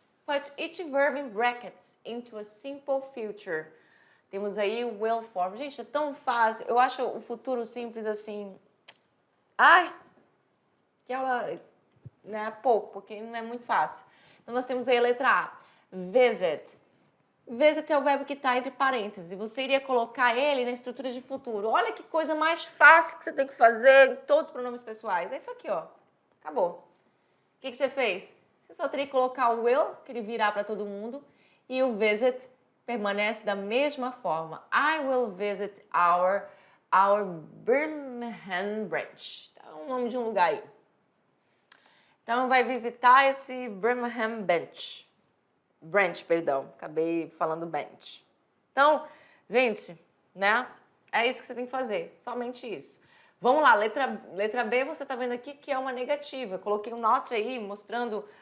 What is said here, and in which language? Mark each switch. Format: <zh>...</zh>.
<en>Put each verb in brackets into a simple future.</en> <pt>Temos aí o will form. Gente, é tão fácil. Eu acho o futuro simples assim. Ai! Que ela, né, pouco, porque não é muito fácil. Então, nós temos aí a letra A. Visit. Visit é o verbo que está entre parênteses. Você iria colocar ele na estrutura de futuro. Olha que coisa mais fácil que você tem que fazer em todos os pronomes pessoais. É isso aqui, ó. Acabou. O que você fez? Você só teria que colocar o will, que ele virá para todo mundo, e o visit permanece da mesma forma.</pt> <en>I will visit our Birmingham branch.</en> <pt>É o nome de um lugar aí. Então, vai visitar esse Birmingham branch, perdão. Acabei falando bench. Então, gente, né? É isso que você tem que fazer. Somente isso. Vamos lá, letra B, você tá vendo aqui que é uma negativa. Eu coloquei um note aí mostrando</pt>